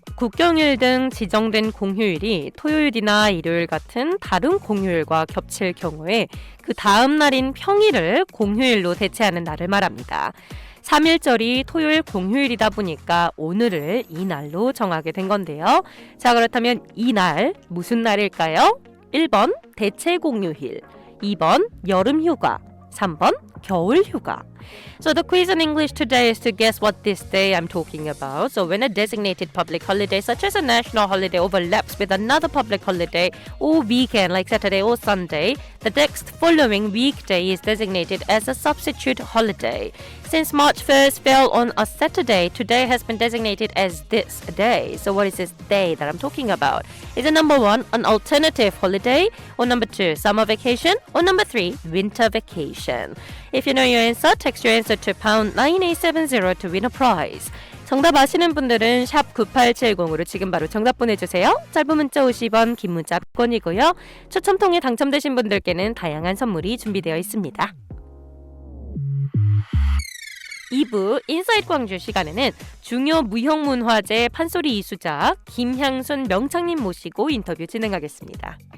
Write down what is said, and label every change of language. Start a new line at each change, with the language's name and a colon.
Korean: 국경일 등 지정된 공휴일이 토요일이나 일요일 같은 다른 공휴일과 겹칠 경우에 그 다음 날인 평일을 공휴일로 대체하는 날을 말합니다. 3일절이 토요일 공휴일이다 보니까 오늘을 이 날로 정하게 된 건데요. 자, 그렇다면 이 날 무슨 날일까요? 1번 대체 공휴일, 2번 여름휴가, 3번 겨울휴가.
English: So the quiz in English today is to guess what this day I'm talking about. So when a designated public holiday such as a national holiday overlaps with another public holiday or weekend like Saturday or Sunday, the next following weekday is designated as a substitute holiday. Since March 1st fell on a Saturday, today has been designated as this day. So what is this day that I'm talking about? Is it number 1, an alternative holiday, or number 2, summer vacation, or number 3, winter vacation? If you know your answer, text your answer to pound 9870 to win a prize.
Korean: 정답 아시는 분들은 샵 9870으로 지금 바로 정답 보내주세요. 짧은 문자 50원, 긴 문자 100원이고요. 추첨 통해 당첨되신 분들께는 다양한 선물이 준비되어 있습니다. 2부 인사이트 광주 시간에는 중요 무형문화재 판소리 이수자 김향순 명창님 모시고 인터뷰 진행하겠습니다.